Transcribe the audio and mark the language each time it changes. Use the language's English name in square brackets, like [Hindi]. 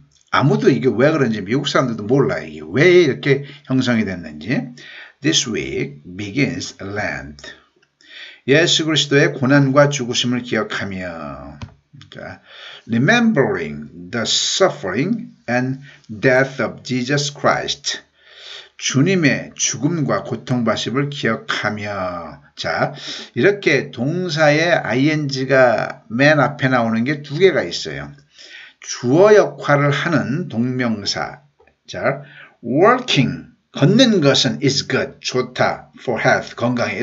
[Korean] 아무도 이게 왜 그런지 미국 사람들도 몰라요. 이게 왜 이렇게 형성이 됐는지. [English] This week begins Lent. [Korean] 예수 그리스도의 고난과 죽으심을 기억하며 [English] Remembering the suffering and death of Jesus Christ. [Korean] 주님의 죽음과 고통받으심을 기억하며. 자, 이렇게 동사의 ing가 맨 앞에 나오는 게 두 개가 있어요. 주어 역할을 하는 동명사. 자, working, 걷는 것은 [English] is good, [Korean] 좋다, [English] for health, [Korean] 건강에.